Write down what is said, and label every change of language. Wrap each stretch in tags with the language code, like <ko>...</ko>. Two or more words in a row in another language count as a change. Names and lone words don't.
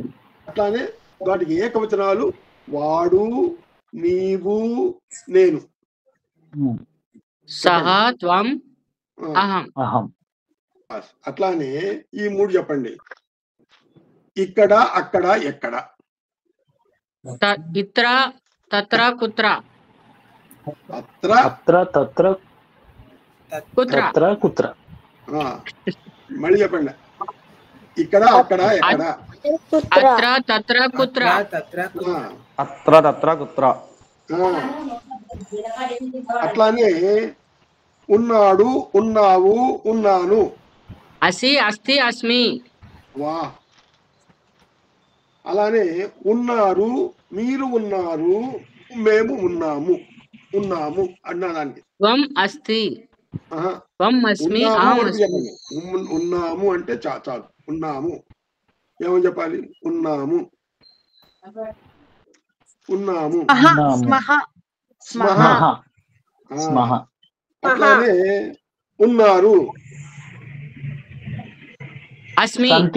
<te>అట్లానే వాటికి ఏకవచనాలు వాడు నీవు నేను.</te> <sa>सः त्वं अहं అహం.</sa> <te>అట్లానే ఈ మూడు చెప్పండి. ఇక్కడ అక్కడ ఎక్కడ.</te> <sa>इत्र तत्र कुत्र అత్ర अत्र तत्र కుత్ర तत्र कुत्र.</sa> <te>మళ్ళీ చెప్పండి. ఇక్కడ అక్కడ ఎక్కడ.</te> <sa>अत्र तत्र कुत्र अत्र तत्र कुत्र.</sa> <te>అట్లానే ఉన్నాడు ఉన్నావు ఉన్నాను.</te> <sa>असि अस्ति अस्मि. వా.</sa> <te>అలానే ఉన్నారు మీరు ఉన్నారు మేము ఉన్నాము ఉన్నాము అన్నదానికి</te> <sa>त्वं अस्ति त्वं अस्मि अहं अस्मि.</sa> <te>ఉన్నాము అంటే చాలు. ఉన్నాము ఏమని చెప్పాలి. ఉన్నాము ఉన్నాము. అట్లానే ఉన్నారు అస్మి</te>